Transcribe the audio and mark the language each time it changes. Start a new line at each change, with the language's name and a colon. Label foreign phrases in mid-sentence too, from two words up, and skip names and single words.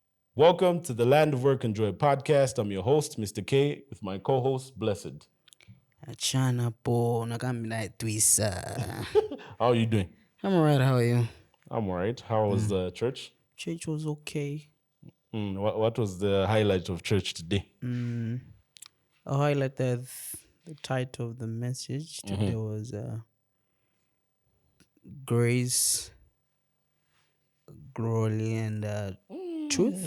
English: Welcome to the Land of Work and Joy podcast. I'm your host, Mr. K, with my co-host, Blessed.
Bemba: Achana po nakamina twisa.
English: How are you doing? I'm alright. How are you? I'm all right. How was the church? Church was okay. What was the highlight of church today? I highlighted the title of the message today was Grace, Glory, and Truth.